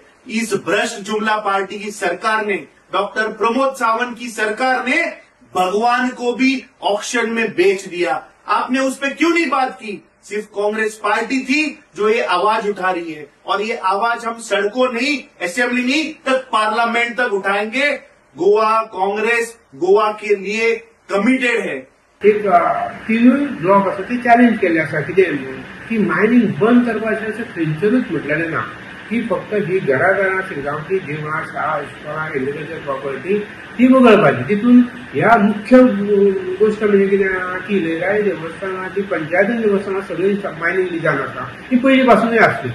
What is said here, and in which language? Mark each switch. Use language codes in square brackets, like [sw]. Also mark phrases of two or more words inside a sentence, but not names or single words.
[hi] इस भ्रष्ट जुमला पार्टी की सरकार ने, डॉक्टर प्रमोद सावंत की सरकार ने भगवान को भी ऑक्शन में बेच दिया। आपने उस पर क्यों नहीं बात की? सिर्फ कांग्रेस पार्टी थी जो ये आवाज उठा रही है, और ये आवाज हम सड़कों नहीं, असेंबली नहीं, तक पार्लियामेंट तक उठाएंगे। गोवा कांग्रेस गोवा के लिए कमिटेड है। [kok] एक तिनूय ब्लॉक आसा ते चॅलेंज केल्ले आसा कितें की मायनिंग बंद करपाचें अशें खंयचरूच म्हटलेलें ना, की फक्त ही घरां शिरगांवची देवळां शाळा इस्कॉलां [en] agriculture property [kok] ती वगळपाची। तितून ह्या मुख्य गोष्ट म्हणजे कितें की लहराई देवस्थानाची पंचायती देवस्थानां सगळी मायनिंग लिजान आसा, ती पयलीं पासूनय आसली।